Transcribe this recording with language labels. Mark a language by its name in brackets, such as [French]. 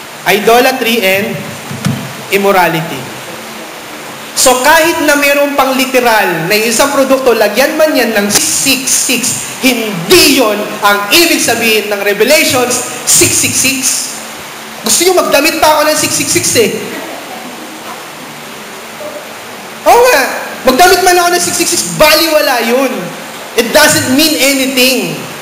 [English] Idolatry and immorality. [Filipino] So kahit na mayroon pang literal na isang produkto, lagyan man yan ng 666, hindi yon ang ibig sabihin ng Revelations 666. Gusto nyo magdamit pa ako ng 666 eh. Oo nga, magdamit man ako ng 666, baliwala yun. [English] It doesn't mean anything.